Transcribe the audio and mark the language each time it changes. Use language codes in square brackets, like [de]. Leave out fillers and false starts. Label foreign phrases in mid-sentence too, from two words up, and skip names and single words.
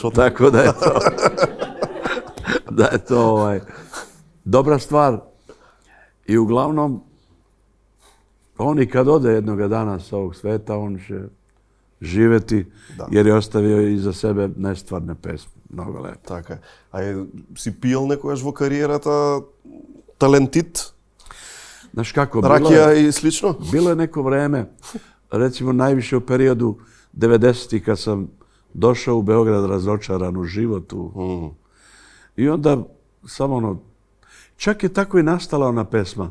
[sr] Tako da je to dobra stvar. I uglavnom, on i kad ode jednoga dana sa ovog sveta, on će živeti, jer je ostavio iza sebe nestvarne pesme. Mnogo lepo. [mk] Така е. Си пиел некојаш во кариерата талентит? [sr] Znaš kako, Rakija i slično? Bilo je neko vreme, recimo najviše u periodu 90-ih kad sam došao u Beograd razočaran u životu. I onda samo čak je tako i nastala ona pesma.